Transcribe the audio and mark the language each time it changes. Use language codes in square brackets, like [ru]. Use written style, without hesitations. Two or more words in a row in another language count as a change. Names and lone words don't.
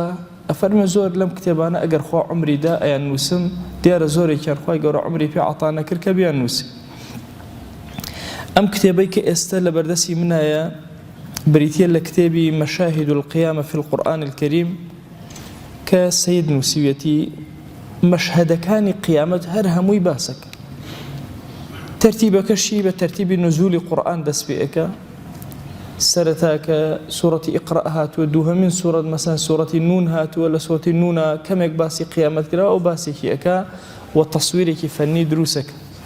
[ckb] ئەفەرمێ زۆر لەم کتێبانە ئەگەر خوا عمریدا ئەیان نووسم، دیارە زۆرێکیان خوای گەورە عمری پێ عەتا نەکرد کە بیان نووسێ. ئەم کتێبەی کە ئێستا لە بەردەستی منایە بریتیە لە کتێبی مەشاهد القیامە في القورئان الكريم کە سەید نووسیوێتی مەشهەدەکانی قیامەت هەر هەمووی باسەکە. تەرتیبەکەشی بە تەرتیبی نزولی قورئان دەست پێ ئەکا. سەرەتاکە سوورەتی ئیقرا هاتووە، دووهەمین سوورەت مەسەن سوورەتی نون هاتووە، لە سوورەتی نونە کەمێک باسی قیامەت کرا و باسێکی ئەکا و تەسویرێکی فەنی دروستەکە.